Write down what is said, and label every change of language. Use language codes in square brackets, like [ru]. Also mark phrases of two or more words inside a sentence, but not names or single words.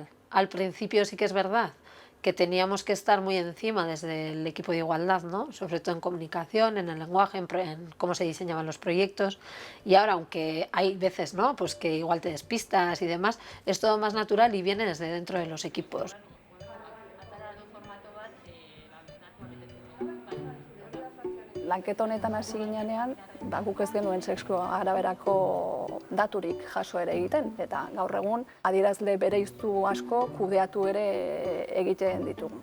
[es] Al principio sí que es verdad que teníamos que estar muy encima desde el equipo de igualdad, ¿no?, sobre todo en comunicación, en el lenguaje, en cómo se diseñaban los proyectos, y ahora, aunque hay veces, ¿no?, pues que igual te despistas y demás, es todo más natural y viene desde dentro de los equipos. [eu] Lanketa honetan hasi ginean, guk ez genuen sexu araberako daturik jaso ere egiten, eta gaur egun adierazle bereiztu asko kudeatu ere egiten ditugu.